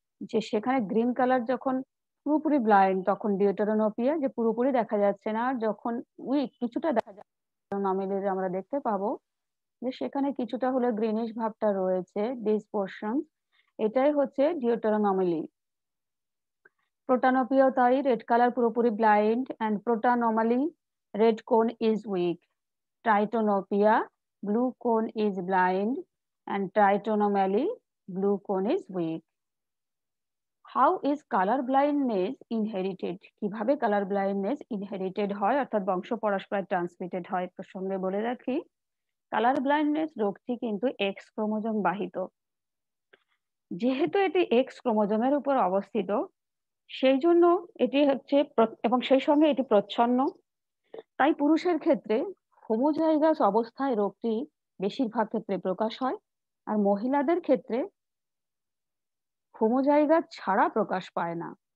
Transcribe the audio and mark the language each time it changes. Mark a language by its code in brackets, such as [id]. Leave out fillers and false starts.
[bn] যে সেখানে green colour যখন পুরোপুরি ব্লাইন্ড তখন ডিওটোরোনোপিয়া, যে পুরোপুরি দেখা যাচ্ছে না, আর যখন উইক কিছুটা দেখা যাচ্ছে নমিলি আমরা দেখতে পাবো যে সেখানে কিছুটা হলে গ্রিনিশ ভাবটা রয়েছে, [en] this portion, [bn] এটাই হচ্ছে ডিওটোরোনোমালি। প্রোটানোপিয়াও তাই, রেড কালার পুরোপুরি blind and প্রোটানোমালি [en] red cone is weak. Tritonopia blue cone is blind and tritonomaly blue cone is weak. How is color blindness inherited? [bn] কিভাবে color blindness inherited হয়, অর্থাৎ বংশ পরস্পর ট্রান্সমিটেড হয়? প্রসঙ্গে বলে রাখি কালার ব্লাইন্ডনেস রোগটি কিন্তু এক্স ক্রোমোজোম বাহিত। যেহেতু এটি এক্স ক্রোমোজোমের উপর অবস্থিত সেই জন্য এটি হচ্ছে, এবং সেই সঙ্গে এটি প্রচ্ছন্ন, তাই পুরুষের ক্ষেত্রে হোমোজাইগাস অবস্থায় রোগটি বেশিরভাগ ক্ষেত্রে প্রকাশ হয়, আর মহিলাদের ক্ষেত্রে হোমোজাইগাস ছাড়া প্রকাশ পায় না।